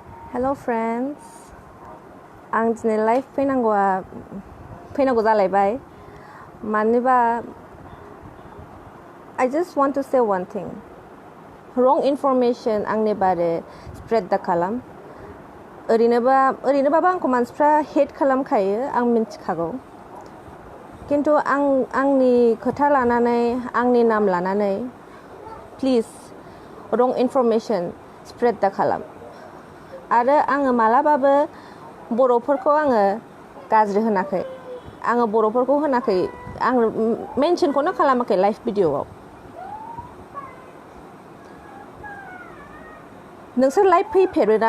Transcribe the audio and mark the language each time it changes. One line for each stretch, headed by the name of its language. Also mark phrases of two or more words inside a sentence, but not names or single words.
English: Hello friends,
Bodo: आं दिनै लाइभ फैनांगौ जालायबाय मानोबा
English: I just want to say one thing. Wrong information
Bodo: आंनि बारे spread दा खालाम. ओरैनोबाबो आंखौ मानसिफ्रा hate खालामखायो आं मिन्थिखागौ. खिन्थु आंनि खोथा लानानै आंनि नाम लानानै
English: please wrong information spread
Bodo: दा खालाम. आरो आङो मालाबाबो बर'फोरखौ आङो गाज्रि होनाखै. आङो बर'फोरखौ होनाखै. आं मेनसनखौनो खालामाखै लाइभ भिडिअ'आव. नोंसोर लाइभ फैफेरोना?